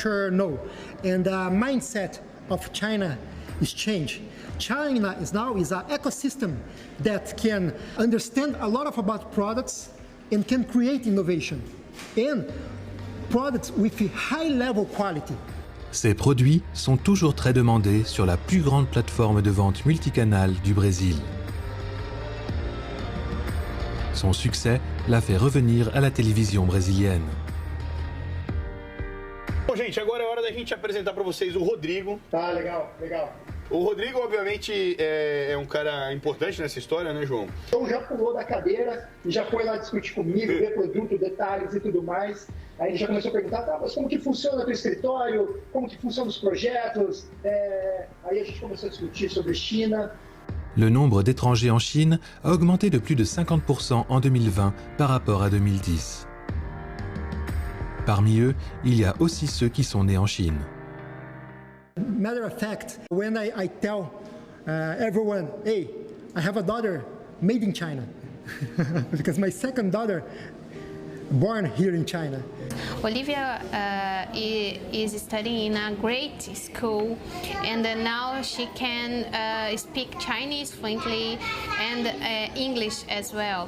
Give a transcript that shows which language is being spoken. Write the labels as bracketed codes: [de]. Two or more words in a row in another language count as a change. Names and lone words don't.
[en] And the mindset of China is change. China is an ecosystem that can understand a lot about products and can create innovation and products with a high level quality. [fr] Ces produits sont toujours très demandés sur la plus grande plateforme de vente multicanal du Brésil. Son succès l'a fait revenir à la télévision brésilienne. [pt] Bom, gente, agora é hora da gente apresentar para vocês o Rodrigo. Tá, legal, legal. O Rodrigo, obviamente, é um cara importante nessa história, né, João? Então já pulou da cadeira e já foi lá discutir comigo, ver produto, detalhes e tudo mais. Aí ele já começou a perguntar, tá, mas como que funciona o teu escritório? Como que funcionam os projetos? Aí a gente começou a discutir sobre China. [fr] Le nombre d'étrangers en Chine a augmenté de plus de 50% en 2020 par rapport à 2010. Parmi eux, il y a aussi ceux qui sont nés en Chine. [en] Matter of fact, when I tell everyone, hey, I have a daughter made in China, because my second daughter born here in China. Olivia is studying in a great school, and now she can speak Chinese fluently and English as well.